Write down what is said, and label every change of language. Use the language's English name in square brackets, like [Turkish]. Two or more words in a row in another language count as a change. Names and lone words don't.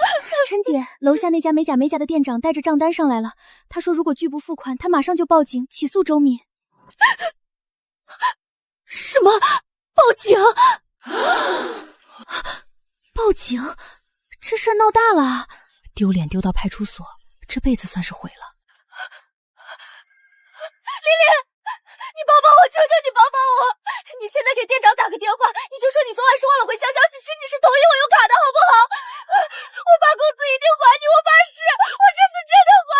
[Chinese] 陳姐，樓下那家美甲的店長帶着賬單上來了，他說如果拒不付款，他馬上就報警起訴周敏。什麼？報警？報警？這事兒鬧大了，丟臉丟到派出所，這輩子算是毀了。玲玲，你帮帮我，求求你帮帮我！你现在给店长打个电话，你就说你昨晚是忘了回乡消息，请你是同意我用卡的好不好？我发工资一定还你，我发誓，我这次真的还。